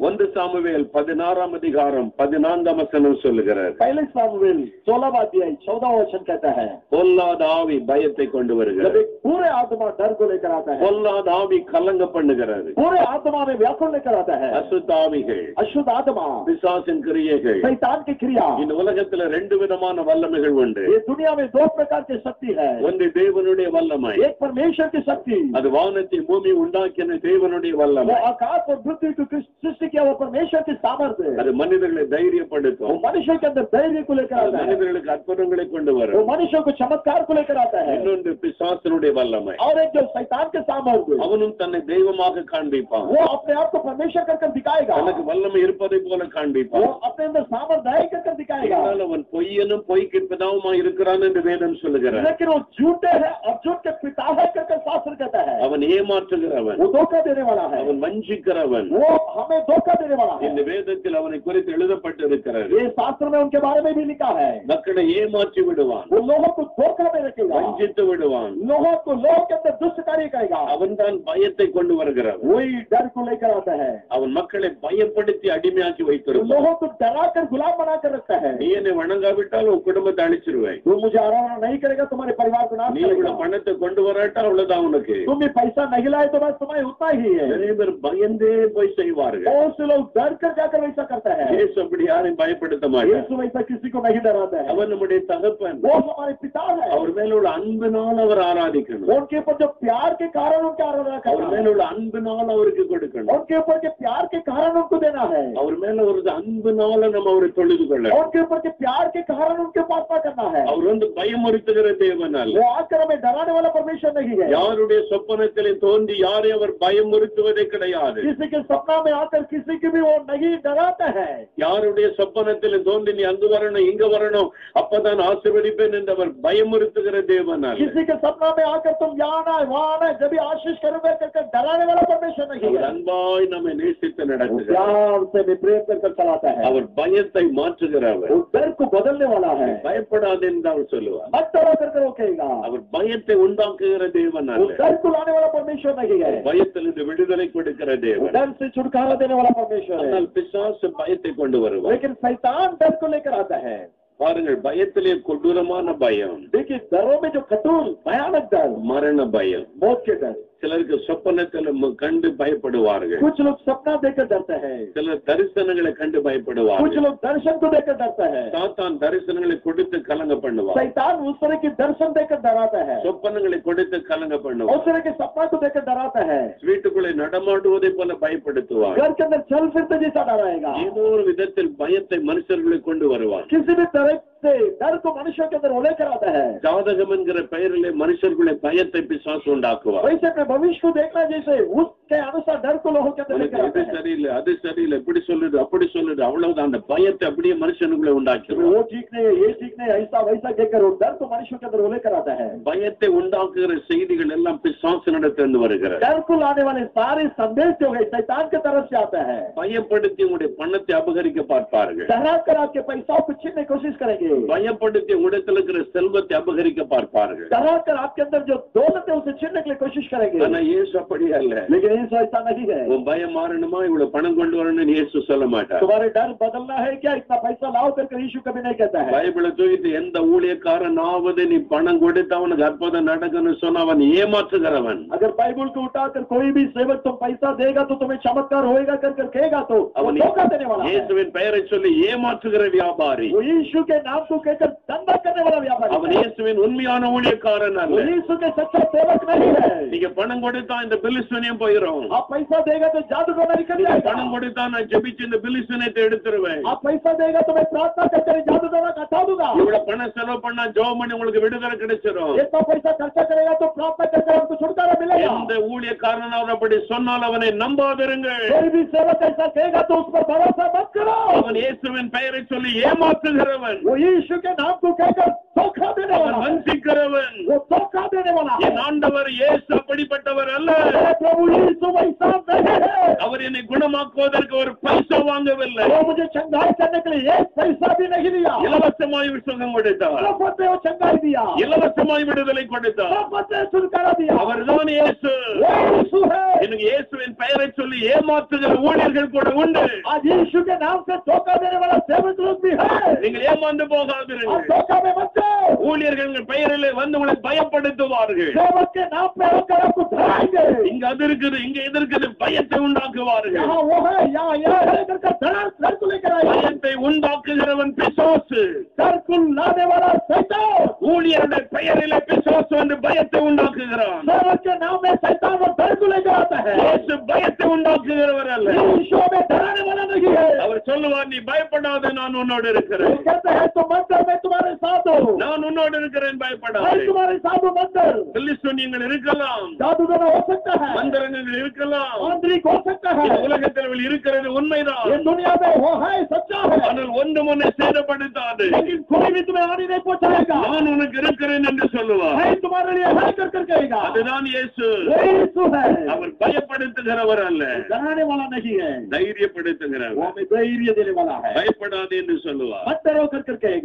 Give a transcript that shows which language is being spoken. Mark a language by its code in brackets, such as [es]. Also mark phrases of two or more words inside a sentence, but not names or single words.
[ta] 1 சாமுவேல் 16 அதிகாரம் 14 வசனம் சொல்லுகிறார், [hi] पहले सामुएल 16 अध्याय 14 वचन कहता है, [ta] பொல்லாத ஆவி பயத்தை கொண்டு [hi] जब [ta] வருகிறது, [hi] एक पूरे आत्मा डर को लेकर आता है, [ta] பொல்லாத ஆவி கலங்க பண்ணுகிறது, [hi] पूरे आत्मा में व्याकुल लेकर आता है, [ta] அசுத்த ஆவிகள், [hi] अशुद्ध आत्मा, [ta] பிசாசின் கிரியைகள். [hi] शैतान की क्रिया। [ta] இந்த உலகத்துல 2 விதமான வல்லமைகள் உண்டு. [hi] ये दुनिया में 2 प्रकार की शक्ति है। [ta] ஒன்று தேவனுடைய வல்லமை, [hi] एक परमेश्वर की शक्ति, [ta] அது வானத்தை பூமி உண்டாக்கின தேவனுடைய [hi] वो [ta] வல்லமை. [hi] आकाश और पृथ्वी को सृष्टि किया वो परमेश्वर की सामर्थ्य, [ta] அது மனிதர்களை [hi] वो [ta] தைரியப்படுத்தும், [hi] मनुष्य के अंदर धैर्य को लेकर [ta] அது [hi] आता है, [ta] மனிதர்களுக்கு அற்புதங்களை கொண்டு [hi] वो [ta] வரும். [hi] मनुष्य को चमत्कार को लेकर आता है। [ta] இன்னொன்று பிசாசனுடைய வல்லமை, [hi] और एक जो शैतान के सामर्थ्य, [ta] அவனும் தன்னை தெய்வமாக காண்பிப்பான், [hi] वो अपने आप को परमेश्वर कर दिखाएगा, [ta] தனக்கு வல்லமை இருப்பதை போல [hi] वो [ta] காண்பிப்பான். [hi] अपने अंदर सामर्थ्य कर दिखाएगा। [ta] ஆனால் அவன் பொய்யனும் பொய்க்கு பிதாவுமா இருக்கிறான் என்று வேதம் சொல்லுகிறார். [hi] लेकिन वो झूठे है और झूठ के पिता है कर शास्त्र कहता है, [ta] அவன் ஏமாற்றுகிறவன், [hi] वो धोखा देने वाला है, [ta] அவன் வஞ்சிக்கிறவன், [hi] वो हमें धोखा देने वाला है। [ta] இந்த வேதத்தில் அவனை குறித்து எழுதப்பட்டிருக்கிறது. [hi] ये शास्त्र में उनके बारे में भी लिखा है। [ta] மக்களை ஏமாற்றி விடுவான், [hi] वो लोगों को धोखा में रखेगा, [ta] வஞ்சித்து விடுவான். [hi] लोगों के अंदर दुष्ट कार्य करेगा। [ta] அவன் தான் பயத்தை கொண்டு வருகிறான். [hi] वही डर को लेकर आता है। [ta] அவன் மக்களை பயப்படுத்தி அடிமையாக்கி வைத்திருப்பான். [hi] लोगों को डराकर गुलाम बनाकर रखता है। [ta] நீ என்னை வணங்காவிட்டால் உன் குடும்பத்தை அழிச்சிருவேன். [hi] तू मुझे आराधना नहीं करेगा तुम्हारे परिवार को नाश [ta] நீ [hi] करेगा। [ta] இவ்வளவு பணத்தை கொண்டு வராட்டா அவ்வளவுதான் உனக்கு. [hi] तुम भी पैसा नहीं लाए तो बस तुम्हें उतना ही है। [ta] நிறைய பேர் பயந்தே போய் செய்வார்கள். [hi] बहुत से लोग डर कर जाकर वैसा करता है। [ta] இயேசு அப்படி யாரையும் பயப்படுத்த மாட்டார். [hi] यीशु वैसा किसी को नहीं डराता है। [ta] அவர் நம்முடைய தகப்பன். [hi] वो हमारे पिता है। [ta] அவர் மேல உள்ள அன்பினால் அவர் ஆராதிக்கணும். [hi] उनके ऊपर जो प्यार के कारण उनकी आराधना [ta] அவர் [hi] करना [ta] மேல [hi] है। [ta] உள்ள அன்பினால் அவருக்கு கொடுக்கணும். [hi] उनके ऊपर के प्यार के कारण उनको देना है। [ta] அவர் மேல ஒரு அன்பினால நம்ம அவரை தொழுது கொள்ளணும். [hi] उनके ऊपर के प्यार के कारण उनके प्रार्थना करना है। [ta] அவர் பயமுறுத்துகிற தேவன் அல்ல. [hi] वो आकर हमें डराने वाला परमेश्वर नहीं है। [ta] யாருடைய சொப்பனத்திலே தோன்றி யாரை அவர் பயமுறுத்துவதே கிடையாது. [hi] किसी के सपना में आकर किसी की भी वो नहीं डराता है। [ta] யாருடைய சொப்பனத்திலே தோன்றி நீ அங்கு வரணும் இங்க வரணும் அப்பதான் ஆசீர்வதிப்பேன் என்று அவர் பயமுறுத்துகிற தேவன் அல்ல. [hi] किसी के सपना में आकर तुम यहाँ आना वहाँ आना जब भी आशीष करूंगा करके डराने वाला परमेश्वर नहीं [ta] அவர் [hi] है। [ta] அன்பாய் நம்மை நேசித்து நடத்துகிறார். [hi] प्यार से भी प्रेम कर चलाता है। [ta] அவர் பயத்தை மாற்றுகிறவர். [hi] वो डर को बदलने वाला है। [ta] பயப்படாதே என்று அவர் சொல்லுவார். [hi] मत डरो करके रोकेगा। [ta] அவர் பயத்தை உண்டாக்குகிற தேவன் [hi] वो [ta] அல்ல. [hi] डर को लाने वाला परमेश्वर नहीं है। [ta] பயத்திலிருந்து விடுதலை கொடுக்கிற [hi] वो [ta] தேவன். [hi] डर से छुटकारा देने वाला परमेश्वर है। [ta] ஆனால் பிசாசு பயத்தை கொண்டு வருவார். [hi] लेकिन शैतान डर को लेकर आता है। [ta] பாருங்கள், பயத்திலே கொடூரமான பயம். [hi] देखिए डरों में जो कठोर भयानक डर, [ta] மரண பயம். [hi] मौत के डर। [ta] சிலருக்கு சொப்பனத்தில் கண்டு பயப்படுவார்கள். [hi] कुछ लोग सपना देखकर डरते हैं। [ta] சிலர் தரிசனங்களை கண்டு [hi] कुछ [ta] பயப்படுவார்கள். [hi] लोग दर्शन को देखकर डरते हैं। [ta] சாத்தான் தரிசனங்களை கொடுத்து கலங்க பண்ணுவார். [hi] शैतान उस तरह की दर्शन देखकर डराता है। [ta] சொப்பனங்களை கொடுத்து கலங்க [hi] उस [ta] பண்ணுவார். [hi] तरह के सपना को देखकर डराता है। [ta] வீட்டுக்குள்ளே நடமாடுவதை போல பயப்படுத்துவார். [hi] घर के अंदर चल फिरते जैसा डराएगा। [ta] ஏதோ ஒரு விதத்தில் பயத்தை மனுஷர்களை கொண்டு வருவார். [hi] किसी भी तरह से डर को मनुष्य के अंदर वो लेकर आता है। [ta] ஜாதகம் என்கிற பெயரிலே மனுஷர்களை பயத்தை பிசாசு உண்டாக்குவார். [hi] वैसे अपने भविष्य को देखना जैसे उसके अनुसार डर को लोगों के अंदर लेकर आता [ta] இது [hi] है। [ta] சரியில்லை அது சரியில்லை இப்படி சொல்லுது அப்படி சொல்லுது அவ்வளவுதான். அந்த பயத்தை அப்படியே மனுஷனுக்குள்ளே உண்டாக்குவார். [hi] वो ठीक नहीं है ये ठीक नहीं ऐसा वैसा कहकर वो डर को मनुष्य के अंदर वो लेकर आता है। [ta] பயத்தை உண்டாக்குகிற செய்திகள் எல்லாம் பிசாசினிடத்திலிருந்து வருகிறது. [hi] डर को लाने वाले सारे संदेश जो है शैतान की तरफ से आता है। [ta] பயப்படுத்தி உங்களுடைய பணத்தை அபகரிக்க பார்ப்பார்கள். [hi] डरा कर आपके पैसा को छीनने की कोशिश करेंगे। [ta] பயப்படுத்தி உங்களிடத்தில் இருக்கிற செல்வத்தை அபகரிக்க பார்ப்பார்கள். [hi] डरा कर आपके अंदर जो दौलत है उसे छीनने के लिए कोशिश करेंगे। [ta] ஆனா இயேசு அப்படி அல்ல. [hi] लेकिन यीशु ऐसा नहीं है। [ta] உன் பயம் மாறணுமா இவ்வளவு பணம் கொண்டு வரணும்னு இயேசு சொல்ல மாட்டார். [hi] तुम्हारे डर बदलना है क्या इतना पैसा लाओ करके यीशु कभी नहीं कहता है। [ta] பைபிளை தூக்கிட்டு எந்த ஊழியக்காரனாவது நீ பணம் கொடுத்து அவனுக்கு அற்புதம் நடக்குன்னு சொன்னா அவன் ஏமாற்றுகிறவன். [hi] अगर बाइबल को उठाकर कोई भी सेवक तुम पैसा देगा तो तुम्हें चमत्कार होएगा कर कहेगा तो वो धोखा देने वाला है। [ta] இயேசுவின் பெயரை சொல்லி ஏமாற்றுகிற வியாபாரி. [hi] वो यीशु के नाम को कहकर धंधा करने वाला व्यापारी। [ta] அவன் இயேசுவின் உண்மையான ஊழியக்காரன் அல்ல. [hi] वो यीशु के सच्चा सेवक नहीं है। [ta] நீங்க பணம் கொடுத்தா இந்த பிலிஸ்தீனியம் போயிடும். [hi] आप पैसा देगा तो जादूगर निकल जाएगा। [ta] பணம் கொடுத்தா நான் ஜெபிச்சு இந்த பிலிஸ்தீனியத்தை எடுத்துருவேன். [hi] आप पैसा देगा तो मैं प्रार्थना करके जादूगर हटा दूंगा। [ta] இவ்வளவு பணம் செலவு பண்ணா ஜெபம் பண்ணி உங்களுக்கு விடுதலை கிடைச்சிடும். [hi] इतना पैसा खर्चा करेगा तो प्रार्थना करके आपको छुटकारा मिलेगा। [ta] எந்த ஊழியக்காரனாவது அப்படி சொன்னால் அவனை நம்பாதிருங்கள். [hi] कोई भी सेवक ऐसा कहेगा तो उस पर भरोसा मत करो। [ta] அவன் இயேசுவின் பெயரை சொல்லி ஏமாற்றுகிறவன். [hi] वो यीशु के नाम को कहकर धोखा देने [ta] அவன் [hi] वाला है। [ta] வஞ்சிக்கிறவன். [hi] वो धोखा देने वाला है। [ta] என் ஆண்டவர் இயேசு அப்படிப்பட்டவர் அல்ல. [hi] प्रभु यीशु वैसा नहीं है। [ta] அவர் என்னை குணமாக்குவதற்கு ஒரு பைசா வாங்கவில்லை. [hi] वो मुझे चंगाई करने के लिए एक पैसा भी नहीं लिया। [ta] இலவசமாய் சுகம் கொடுத்தார். [hi] मुफ्त में वो चंगाई दिया। [ta] இலவசமாய் விடுதலை கொடுத்தார். [hi] मुफ्त में छुटकारा दिया। [ta] அவர்தான் இயேசு. [hi] वो यीशु है। [ta] எனக்கு இயேசுவின் பெயரை சொல்லி ஏமாற்றுகிற ஊழியர்கள் கூட உண்டு. [hi] आज यीशु के नाम से धोखा देने वाला सेवक लोग भी है। [ta] நீங்கள் ஏமாந்து [hi] आप [ta] போகாதீர்கள். [hi] धोखा में मत जाओ। [ta] ஊழியர்கள் பெயரிலே வந்து உங்களை பயப்படுத்துவார்கள். [hi] सेवक के नाम पे होकर आपको डराएंगे। [ta] இங்க அது இருக்குது இங்க இது இருக்குது பயத்தை உண்டாக்குவார்கள். [hi] यहाँ वो है यहाँ यह है करके डर को लेकर आए। [ta] பயத்தை உண்டாக்குகிறவன் பிசாசு. [hi] डर को लाने वाला शैतान। [ta] ஊழியருடைய பெயரிலே பிசாசு வந்து பயத்தை உண்டாக்குகிறான். [hi] सेवक के नाम में शैतान वो डर को लेकर आता है। [ta] இயேசு பயத்தை உண்டாக்குகிறவர் அல்ல. [hi] यीशु में डराने वाला नहीं है। [ta] அவர் அவர் சொல்லுவார், நீ பயப்படாத, நான் உன்னோடு [hi] वो [ta] இருக்கிறேன். [hi] कहते हैं तो मत डर, मैं तुम्हारे साथ हूँ, [ta] நான் உன்னோடு இருக்கிறேன், [hi] मैं [ta] பயப்படாதே. [hi] तुम्हारे साथ हूँ, मत डर। [ta] பெலிஸ்தீனியங்கள் இருக்கலாம், [hi] जादूगर हो सकता है, [ta] மந்திரங்கள் இருக்கலாம், [hi] मांत्रिक हो सकता है, [ta] இந்த உலகத்தில் இருக்கிறது உண்மைதான். [hi] ये दुनिया में वो है, सच्चा है, [ta] ஆனால் ஒன்றும் உன்னை சேதப்படுத்தாது. [hi] लेकिन कोई भी तुम्हें हानि नहीं पहुंचाएगा। [ta] நான் உனக்கு இருக்கிறேன் என்று சொல்லுவார். [hi] मैं तुम्हारे लिए है कर कहेगा। [ta] அதுதான் இயேசு. [hi] वही यीशु है, [ta] அவர் பயப்படுத்துகிறவர் அல்ல, [hi] डराने वाला नहीं है, वो [ta] தைரியப்படுத்துகிறவர். [hi] हमें धैर्य देने वाला है। [ta] பயப்படாதே என்று சொல்லுவார். [hi] मत डरो कर कहेगा।